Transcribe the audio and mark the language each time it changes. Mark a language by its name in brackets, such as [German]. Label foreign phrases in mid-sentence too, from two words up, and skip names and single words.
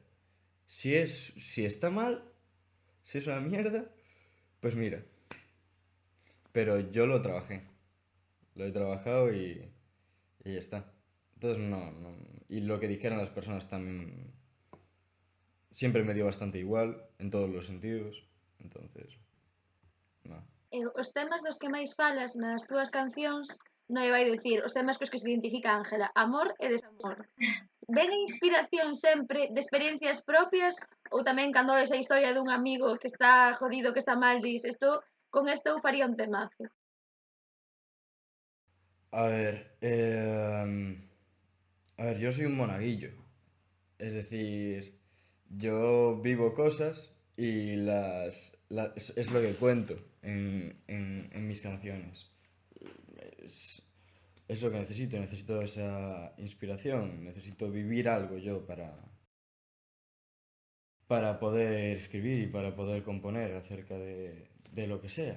[Spanish] Si está mal, si es una mierda, pues mira. Pero yo lo trabajé, lo he trabajado y ya está. Entonces no. Y lo que dijeron las personas también siempre me dio bastante igual, en todos los sentidos. Entonces, no. [Galician] os temas dos que máis falas nas túas cancións non vai dicir os temas cos que se identifica Ángela, amor e desamor. Ven a inspiración sempre de experiencias propias ou tamén cando esa historia dun amigo que está jodido, que está mal, dis, con isto eu faría un temazo. [Spanish] A ver, yo soy un monaguillo. Es decir, yo vivo cosas y es lo que cuento en mis canciones. Es, es lo que necesito esa inspiración, necesito vivir algo yo para poder escribir y para poder componer acerca de lo que sea.